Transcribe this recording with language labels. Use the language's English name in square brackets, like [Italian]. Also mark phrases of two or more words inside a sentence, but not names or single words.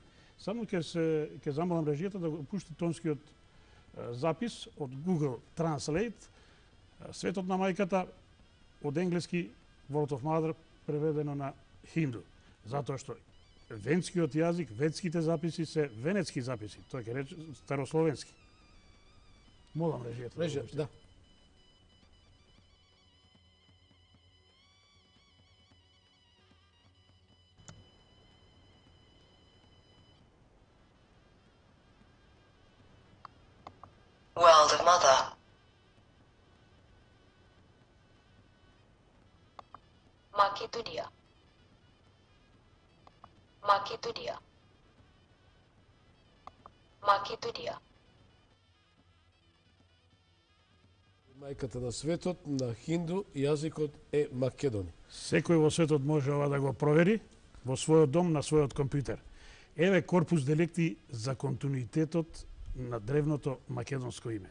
[Macedonian] Само ќе замолам режијата да го пушти тонскиот запис од Google Translate. Светот на мајката од енглески [English] World of Mother [Macedonian] преведено на хинду. Затоа што венскиот јазик, венските записи се венецки записи, тоа ќе рече старословенски. Молам режијата. Режија, да. [English] World of Mother. Makedonia. Makedonia. Makedonia. [Macedonian] Мајката на светот на хинду јазикот е Македони. Секој во светот може ова да го провери во својот дом на својот компјутер. Еве корпус делекти за континуитетот на древното македонско име.